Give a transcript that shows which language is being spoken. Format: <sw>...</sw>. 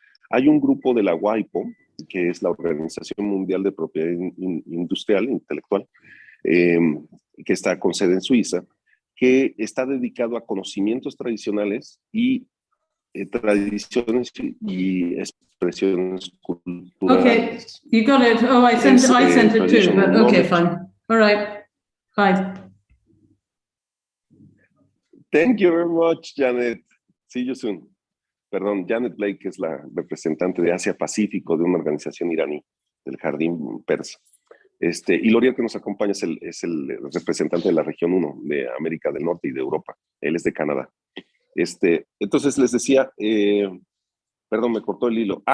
<es>Hay un grupo de la WIPO, que es la Organización Mundial de Propiedad Industrial Intelectual, que está con sede en Suiza, que está dedicado a conocimientos tradicionales y tradiciones y expresiones culturales.</es> <en>Okay, you got it. Oh, I sent it too, but okay, fine. All right, bye. Thank you very much, Janet. See you soon.</en> <es>Perdón, Janet Blake es la representante de Asia Pacífico de una organización iraní, del Jardín Persa. Y Loriel, que nos acompaña, es el representante de la región 1 de América del Norte y de Europa. Él es de Canadá. Entonces les decía, perdón, me cortó el hilo.</es>